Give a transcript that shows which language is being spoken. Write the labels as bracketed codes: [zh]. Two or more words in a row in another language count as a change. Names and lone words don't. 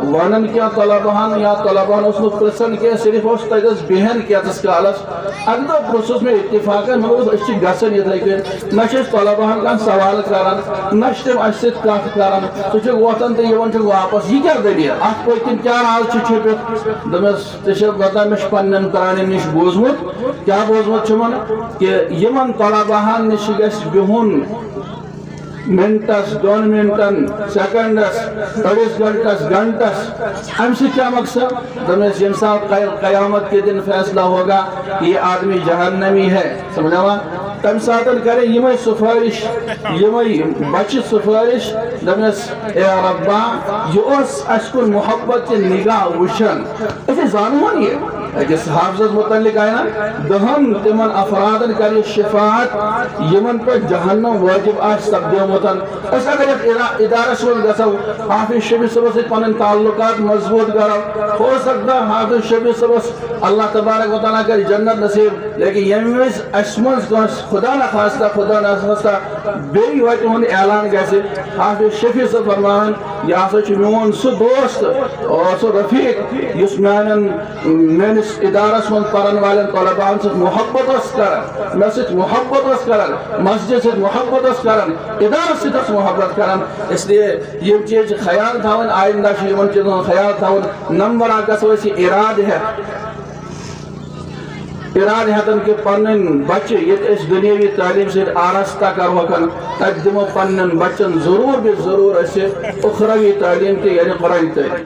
[ks] ونان کینٛہہ طلباہن یا طلباہن اوس نہٕ پرژھان کینٛہہ صرف اوس تتہِ ٲس بیہن کینٛژس کالس اکہِ دۄہ پرژھُس مےٚ اتفاقن مےٚ دوٚپُس أسۍ چھِ گژھان یِتھٕے کٔنۍ نہ چھِ أسۍ طلباہن کانٛہہ سوال کران نہ چھِ تِم اَسہِ سۭتۍ کتھ کران سُہ چھُ وۄتھان تہٕ یِوان چھُ واپس یہِ کیٛاہ دٔلیٖل اتھ پٔتۍ کِنۍ کیٛاہ راز چھُ چھُپِتھ دوٚپمس ژےٚ چھےٚ پتہ مےٚ چھُ پننٮ۪ن پرانٮ۪ن نِش بوٗزمُت کیٛاہ بوٗزمُت چھُمن کہ یِمن طلباہن نِش گژھِ بِہُن منٹس دون منٹن سیکنڈس أڑِس گھنٹس گھنٹس امہِ سۭتۍ کیٛاہ مقصد دوٚپمس ییٚمہِ ساتہٕ [ur] قیامت کے دن فیصلہ ہوگا کہ یہ آدمی جہنمی ہے [ks] سمجھاوا تمہِ ساتہٕ کرے یِمے سفارش یِمے بچہِ سفارش دوٚپمس اے ربا یہِ اوس اَسہِ کُن محبت چہِ نگاہ وٕچھان أسۍ زانہون یہِ أکِس حافظس متعلق آیہِ نہ 10 تِمن افرادن کر یہِ شفاعت یِمن پٮ۪ٹھ جہنم واجب آسہِ سپدیومُت أسۍ اگر یتھ ادارس منٛز گژھو حافظ شفیع صٲبس سۭتۍ پنٕنۍ تعلقات مضبوط کرو [ur] ہو سکتا [ks] حافظ شفیع صٲبس اللہ تبارک و تعالیٰ کر جنت نصیب لیکن ییٚمہِ وِزِ اَسہِ منٛز کٲنٛسہِ [ur] خدا نخواستہ [ks] بیٚیہِ وتہِ ہُنٛد اعلان گژھِ حافظ شفیع صٲب فرماوان یہِ ہسا چھُ میون سُہ دوست سُہ رفیق یُس میٲنِس ادارس منٛز پرن والٮ۪ن طلباہن سۭتۍ محبت اوس کران مےٚ سۭتۍ محبت اوس کران مسجد سۭتۍ محبت اوس کران ادارس سۭتۍ اوس محبت کران [ur] اس لیے [ks] یِم چیٖز چھِ خیال تھاوٕنۍ آیندہ چھُ یِمن چیٖزن ہُنٛد خیال تھاوُن نمبر اکھ گژھو أسۍ یہِ ارادٕ ہٮ۪تن کہ پنٕنۍ بچہِ ییٚتہِ أسۍ دُنیٲوی تعلیٖم سۭتۍ آراستہ کرہوکھن تتہِ دِمو پننٮ۪ن بچن ضروٗر بے ضروٗر أسۍ اُخروی تعلیٖم تہِ یعنی قرآنی تعلیٖم